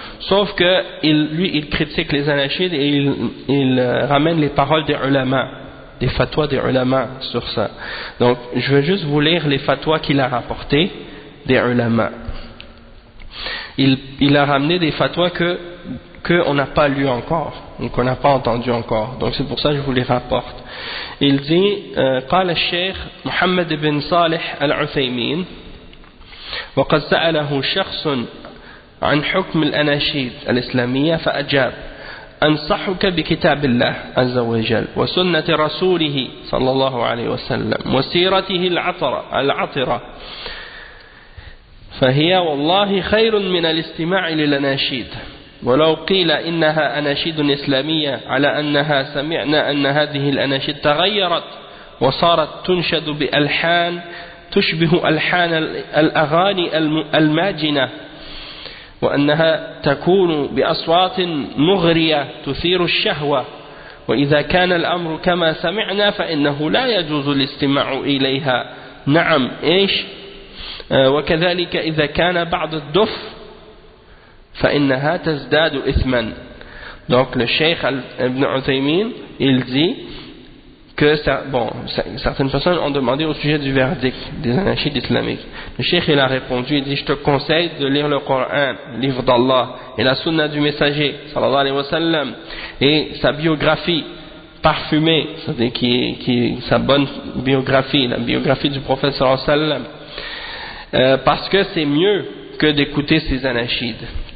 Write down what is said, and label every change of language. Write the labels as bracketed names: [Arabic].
[French] Sauf que lui, il critique les anachides et il ramène les paroles des ulama, des fatwas des ulama sur ça. Donc je vais juste vous lire les fatwas qu'il a rapportés des ulama. Il a ramené des fatwas qu'on n'a pas lu encore, ou qu'on n'a pas entendu encore. Donc c'est pour ça que je vous les rapporte. Il dit, [Arabic] قال الشيخ محمد بن صالح العثيمين وقد سأله شخص عن حكم الأناشيد الإسلامية فأجاب أنصحك بكتاب الله عز وجل وسنة رسوله صلى الله عليه وسلم وسيرته العطرة فهي والله خير من الاستماع للأناشيد ولو قيل إنها أناشيد إسلامية على أنها سمعنا أن هذه الأناشيد تغيرت وصارت تنشد بألحان تشبه ألحان الأغاني الماجنة وأنها تكون بأصوات مغرية تثير الشهوة وإذا كان الأمر كما سمعنا فإنه لا يجوز الاستماع إليها نعم إيش وكذلك إذا كان بعض الدف فإنها تزداد إثما. [French] Donc le Cheikh Ibn Uthaymin il dit que certaines personnes ont demandé au sujet du verdict des anachides islamiques. Le Cheikh il a répondu, il dit je te conseille de lire le Coran, le livre d'Allah et la sunna du messager sallallahu alayhi wa sallam et sa biographie parfumée, c'est-à-dire sa bonne biographie, la biographie du prophète sallallahu alayhi wa sallam, parce que c'est mieux que d'écouter ces anachides.